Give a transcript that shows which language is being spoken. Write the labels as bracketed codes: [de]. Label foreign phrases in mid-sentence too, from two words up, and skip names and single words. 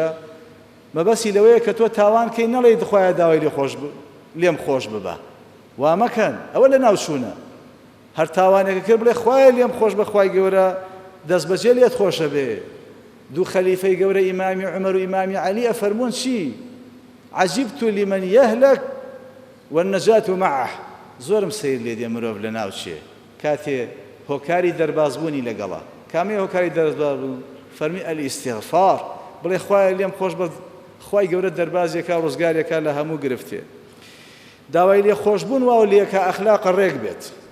[ckb] مەبەسی لەوەیە کە تۆ تاوان کەی نەڵێی دخوایە داوای لێم خۆش ببە. وا مەکەن ئەوە لە ناوچوونە. هەر تاوانێکە کرد بڵێ خوایە لێم خۆش بە خوای گەورە دەست بەجێ لێت خۆشە بێ. دوو خەلیفەی گەورە ئیمامی عومەر و ئیمامی عەلی ئەفەرموون چی؟ [ar] عجبت لمن يهلك والنجاة معه. [ckb] زۆرم سیر لێ دێ مرۆڤ لە ناوچێ کاتێ هۆکاری دەربازبوونی لەگەڵا. کامێ هۆکاری دەربازبوون؟ فەرمی ئەلیستیغفار. بڵێ خوایە لێم خۆش بە خوای گەورە دەربازێکە ڕزگارێکە لە هەموو گرفتێ. داوای لێ خۆشبوون واو لێکە ئەخلاق ڕێک بێت.